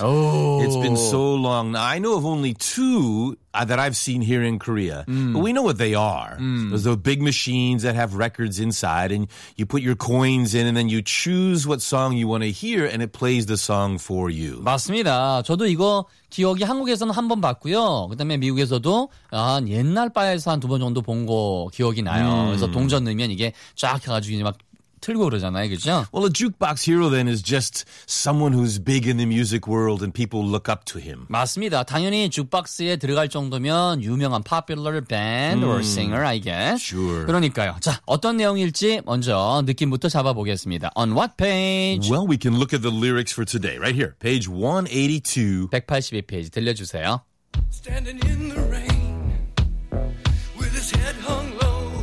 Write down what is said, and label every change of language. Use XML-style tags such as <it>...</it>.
<en>Oh. It's been so long. Now, I know of only two that I've seen here in Korea. Mm. But we know what they are. Mm. Those are big machines that have records inside, and you put your coins in, and then you choose what song you want to hear, and it plays the song for you.</en> <ko>맞습니다. 저도 이거 기억이 한국에서는 한 번 봤고요. 그다음에 미국에서도 한 옛날 바에서 한 두 번 정도 본 거 기억이 나요. 그래서 동전 넣으면 이게 쫙 해가지고 막 틀고 그러잖아요, 그죠?</ko> <en>Well, a jukebox hero then is just someone who's big in the music world and people look up to him.</en> <ko>맞습니다. 당연히 jukebox에 들어갈 정도면 유명한</ko> <en>popular band or singer, I guess. Sure.</en> <ko>그러니까요. 자, 어떤 내용일지 먼저 느낌부터 잡아보겠습니다.</ko> <en>On what page? Well, we can look at the lyrics for today. Right here, page 182.</en> <ko>182페이지 들려주세요.</ko> <en>Standing in the rain with his head hung low.</en>